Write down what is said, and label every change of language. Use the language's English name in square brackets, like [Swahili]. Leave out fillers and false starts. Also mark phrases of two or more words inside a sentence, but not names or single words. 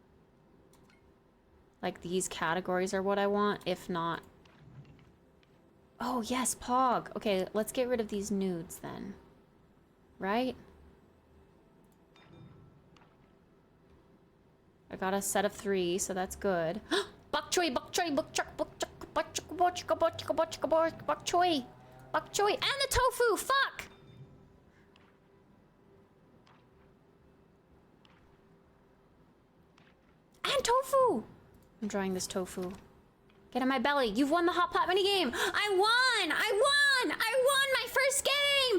[English] Like, these categories are what I want, if not... Oh, yes, Pog! Okay, let's get rid of these nudes, then. Right? I got a set of 3, so that's good. Bok choy, bok choy, bok chuk, bok chuk, bok chuk, bok chuk, bok chuk, bok chuk, bok choy. Bok choy, and the tofu, fuck! And tofu! I'm drawing this tofu. Get in my belly. You've won the hot pot minigame. I won! I won! I won my first game!